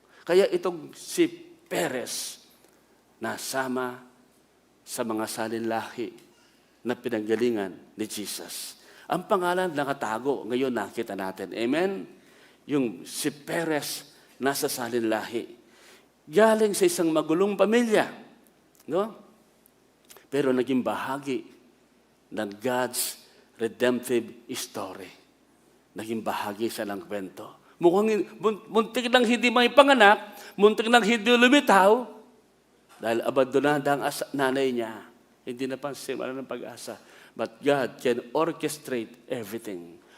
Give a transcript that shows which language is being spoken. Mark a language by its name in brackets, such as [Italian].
[Filipino] Kaya itong si Perez, nasama sa mga salinlahi na pinanggalingan ni Jesus. Ang pangalan nakatago, ngayon nakita natin. Amen? Yung si Perez nasa salinlahi. Galing sa isang magulong pamilya. No? Pero naging bahagi ng [English] God's redemptive story. [Filipino] Naging bahagi siya ng kwento. Mukhang muntik lang hindi may panganak, muntik lang hindi lumitaw, dahil abandonada ang nanay niya. Hindi napansin, wala ng pag-asa. [English] But God can orchestrate everything.